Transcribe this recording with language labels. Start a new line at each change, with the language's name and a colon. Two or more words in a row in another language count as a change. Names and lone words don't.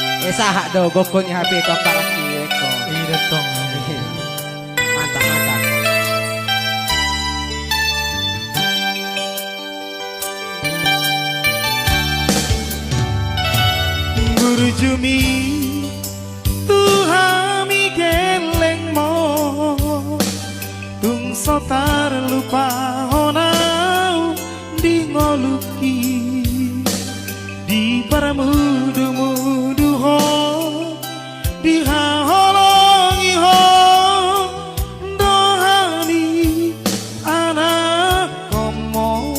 Batak Toba: Sahak do gokonya HP ko para ko.
Indonesian: Iya tong. Mantap mantap.
Batak Toba: Burjumi tuhami geleng mo tung sotar lupa honau di ngoluki di paramudu-mudu ho di haholongi ho dohani anak komo